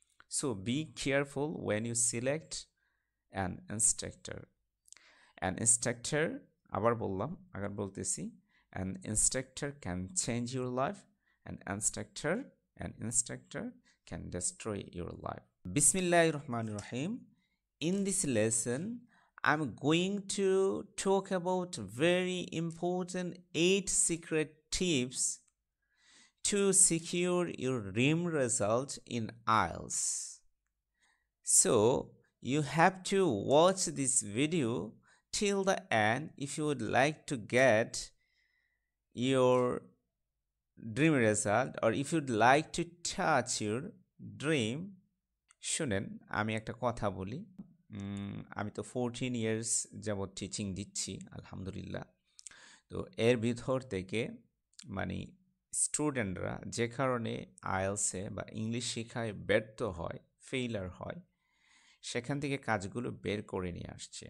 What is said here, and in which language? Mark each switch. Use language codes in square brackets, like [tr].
[en] So be careful when you select an instructor. An instructor, [bn] আবার বললাম, আবার বলতেছি, [en] An instructor can change your life, an instructor can destroy your life. [ar] Bismillahir Rahmanir Rahim. [en] In this lesson, I'm going to talk about very important 8 secret tips to secure your dream result in IELTS. So, you have to watch this video till the end if you would like to get your dream result or if you'd like to touch your dream. [bn] শুনেন, আমি একটা কথা বলি। আমি তো 14 years যাবৎ teaching দিচ্ছি আলহামদুলিল্লাহ। তো এর ভিতর থেকে মানে স্টুডেন্টরা যে কারণে আইএলসে বা ইংলিশ শেখায় ব্যর্থ হয়, ফেইলার হয়, সেখান থেকে কাজগুলো বের করে নিয়ে আসছে।